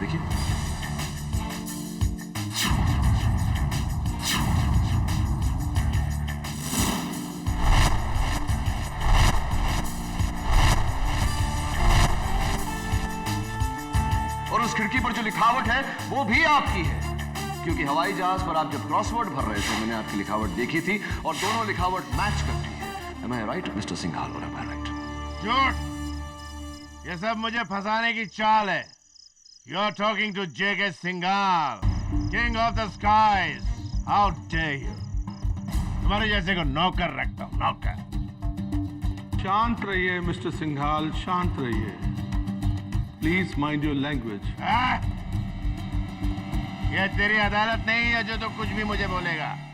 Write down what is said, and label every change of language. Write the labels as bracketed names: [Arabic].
[Hindi] देखिए, और उस खिड़की पर जो लिखावट है वो भी आपकी है, क्योंकि हवाई जहाज पर आप जब क्रॉसवर्ड भर रहे थे मैंने आपकी लिखावट देखी थी और दोनों लिखावट मैच करती है। [English] Am I right, mister Singhal, और am I right? [Hindi] झूठ। ये सब मुझे फंसाने की चाल है। [English] You are talking to J.K. Singhal, King of the Skies. How dare you? [Hindi] तुम्हारे जैसे को नौकर रखता हूँ, नौकर। शांत रहिए मिस्टर सिंघाल, शांत रहिए। [English] Please mind your language. [Hindi] ये तेरी अदालत नहीं है जो तो कुछ भी मुझे बोलेगा।